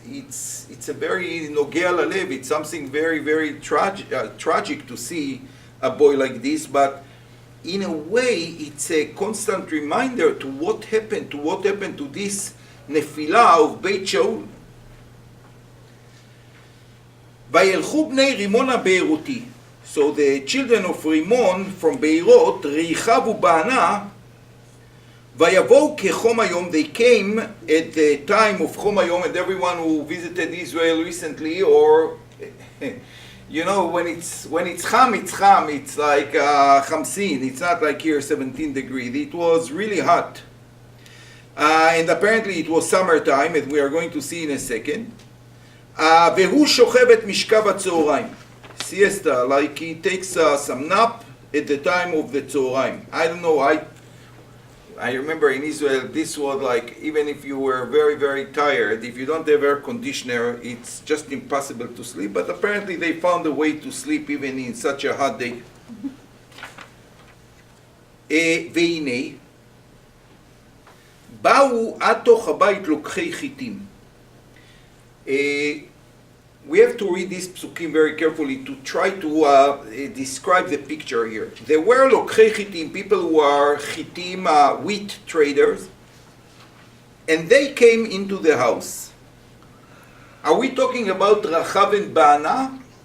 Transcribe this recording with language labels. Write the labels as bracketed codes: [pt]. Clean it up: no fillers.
[en] It's a very [he] nogea lalev. [en] It's something very, very tragic to see a boy like this. But in a way, it's a constant reminder to what happened to this nefilah of Beit Shaul. [he] וילכו בני רימון הבארותי. [en] So the children of Rimon from Beirut, ריחב ובענה, [he] ויבואו כחום היום, [en] they came at the time of [he] חום היום, [en] and everyone who visited Israel recently, or you know, when it's cham, it's like chamsin, it's not like here 17 degrees, it was really hot. And apparently it was summertime, as we are going to see in a second. [he] והוא שוכב את משכב הצהריים. [en] Siesta, like he takes some nap at the time of the צהריים. I don't know, I remember in Israel, this was like, even if you were very, very tired, if you don't have air conditioner, it's just impossible to sleep. But apparently they found a way to sleep even in such a hot day. [he] והנה, באו עד תוך הבית לוקחי חיטים. [en] We have to read these psukim very carefully to try to describe the picture here. There were [he] lokchei chitim, [en] people who are chitim, wheat traders, and they came into the house. Are we talking about Rachav and Baana?